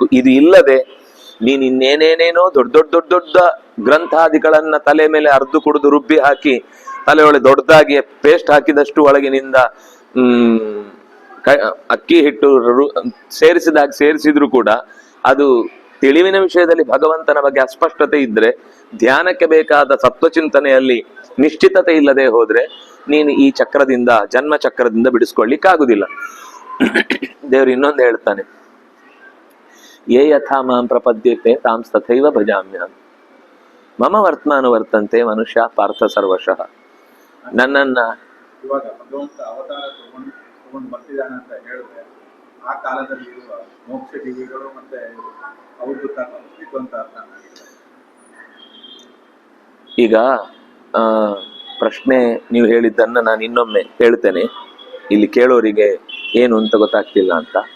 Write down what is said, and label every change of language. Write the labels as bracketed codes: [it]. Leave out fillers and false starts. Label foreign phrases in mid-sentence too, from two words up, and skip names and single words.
[kn] ಇದು ಇಲ್ಲದೆ ನೀನ್ ಇನ್ನೇನೇನೇನೋ ದೊಡ್ಡ ಗ್ರಂಥಾದಿಗಳನ್ನ ತಲೆ ಮೇಲೆ ಅರ್ದು ಕುಡಿದು ರುಬ್ಬಿ ಹಾಕಿ ತಲೆಯೊಳಗೆ ದೊಡ್ಡದಾಗಿ ಪೇಸ್ಟ್ ಹಾಕಿದಷ್ಟು ಒಳಗಿನಿಂದ ಅಕ್ಕಿ ಹಿಟ್ಟು ಸೇರಿಸಿದ್ರು ಕೂಡ ಅದು ತಿಳಿವಿನ ವಿಷಯದಲ್ಲಿ ಭಗವಂತನ ಬಗ್ಗೆ ಅಸ್ಪಷ್ಟತೆ ಇದ್ರೆ, ಧ್ಯಾನಕ್ಕೆ ಬೇಕಾದ ಸತ್ವಚಿಂತನೆಯಲ್ಲಿ ನಿಶ್ಚಿತತೆ ಇಲ್ಲದೆ ಹೋದ್ರೆ ನೀನು ಈ ಚಕ್ರದಿಂದ, ಜನ್ಮ ಚಕ್ರದಿಂದ ಬಿಡಿಸ್ಕೊಳ್ಳಿಕ್ಕಾಗುದಿಲ್ಲ. ದೇವರು ಇನ್ನೊಂದು ಹೇಳ್ತಾನೆ, [sa] ಯೇ ಯಥಾ ಮಾಂ ಪ್ರಪದ್ಯತೆ ತಾಂ ತಥೈವ ಭಜಾಮ್ಯಹಂ ಮಮ ವರ್ತಮಾನುವರ್ತಂತೆ ಮನುಷ್ಯ ಪಾರ್ಥ ಸರ್ವಶಃ. [kn] ನನ್ನನ್ನ ಇವಾಗ ಭಗವಂತ ಅವತಾರ ತಗೊಂಡು ಬರ್ತಿದ್ದಾನೆ ಅಂತ ಹೇಳಿದ್ರೆ, ಆ ಕಾಲದಲ್ಲಿ ಇರುವ ಮೋಕ್ಷ ಜೀವಿಗಳು ಮತ್ತೆ ಅವ್ರದ್ದು ಅಸ್ತಿತ್ವ ಅಂತ ಅರ್ಥ. ಈಗ ಪ್ರಶ್ನೆ ನೀವು ಹೇಳಿದ್ದನ್ನ ನಾನು ಇನ್ನೊಮ್ಮೆ ಹೇಳ್ತೇನೆ, ಇಲ್ಲಿ ಕೇಳೋರಿಗೆ ಏನು ಅಂತ ಗೊತ್ತಾಗ್ತಿಲ್ಲ ಅಂತ.